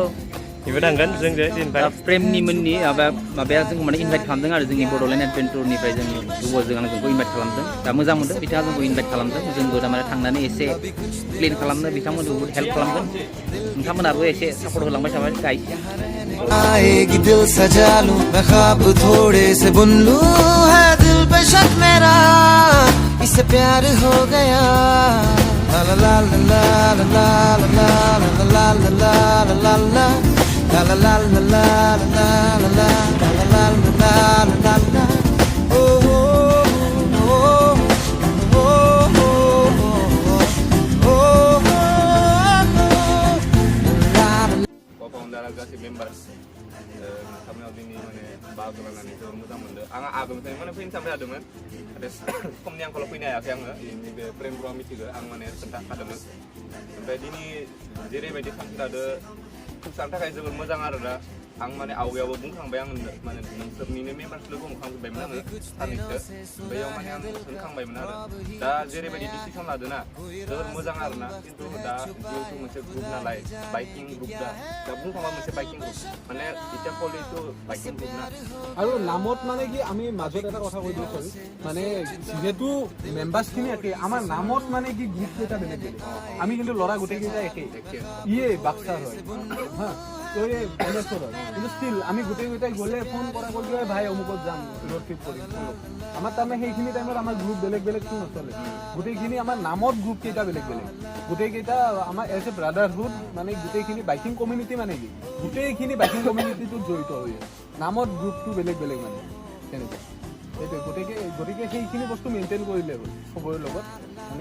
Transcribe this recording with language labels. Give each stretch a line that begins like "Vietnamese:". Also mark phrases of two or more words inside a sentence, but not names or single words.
Bodo: इबो थांगोन जोंजों इनभाइट प्रेमनि मोननि माबाया जों माने इनभाइट खालामदों आरो जोंनि बड'लेण्ड एडभेन्चरनिफ्राय जोंनि ग्रुपआव जोंखौ इनभाइट खालामदों. दा मोजां मोनदों बिथाङा जोंखौ इनभाइट खालामदों. जोंबो थारमाने थांनानै एसे प्लेन खालामनो बिथांमोनखौ हेल्प खालामगोन. नोंथांमोनाबो एसे सापर्ट होलांबाय थाबाय गाइस.
Hindi: आएगी दिल सजा लूं मैं ख्वाब थोड़े से बुन लूं है दिल पे शक मेरा इससे प्यार हो गया ला ला ला ला ला ला ला ला ला ला ला ला ला ला La la la la la la la la la la la la oh oh oh oh oh
Bodo: co-founder गासै मेम्बार्स खामानियाव दिनै माने बाहागो लानानै जोबोर मोजां मोनदों. आं आगोलनिफ्रायनो माने फैनो सानबाय थादोंमोन. समनि आंखालाव फैनो हायाखै आङो. नैबे प्रेमफ्राव मिथिगौ आं माने खोन्थाखादोंमोन. ओमफ्राय दिनै जेरैबायदि थांखि लादों जानो थाखाय जोबोर मोजां आरो दा आं माने आवगायावबो बुंखांबाय आं माने नोंसोरनिनो मेम्बार्स लोगो हमखांजोब्बायमोन आङो सानैसो बैयाव माने आं होनखांबायमोन आरो दा जेरैबायदि डिसिसन लादों ना जोबोर मोजां आरो ना खिन्थु दा जिहेतु मोनसे ग्रुप नालाय
English: biking group
Bodo: दा बुंखांबा मोनसे
English: biking group
Bodo: माने इटा कलेजটো
English: biking group
Bodo: ना
Assamese: আৰু নামত মানে কি আমি মাজত এটা কথা কৈ দিওঁ সৰি মানে যেহেতু মেম্বাৰ্ছখিনি একে আমাৰ নামত মানে কি গ্ৰুপ কেইটা বেলেগ বেলেগ আমি কিন্তু ল'ৰা গোটেইকেইটা একে ইয়ে বাক্সাৰ হয় হা তো এই বেলেশ্বৰ হয় কিন্তু ষ্টিল আমি গোটেইকেইটাই গ'লে ফোন কৰা কৰি দিওঁ ভাই অমুকত যাম
English: road trip
Assamese: কৰিম আমাৰ তাৰমানে সেইখিনি টাইমত আমাৰ গ্ৰুপ বেলেগ বেলেগটো নচলে গোটেইখিনি আমাৰ নামত গ্ৰুপ কেইটা বেলেগ বেলেগ গোটেইকেইটা আমাৰ
English: as a brotherhood
Assamese: মানে গোটেইখিনি
English: biking community
Assamese: মানে কি গোটেইখিনি
English: biking communityটোত
Assamese: জড়িত হৈ নামত গ্ৰুপটো বেলেগ বেলেগ মানে তেনেকুৱা সেইটোৱে গতিকে সেইখিনি বস্তু মেইনটেইন কৰিলে হ'ল চবৰে লগত মানে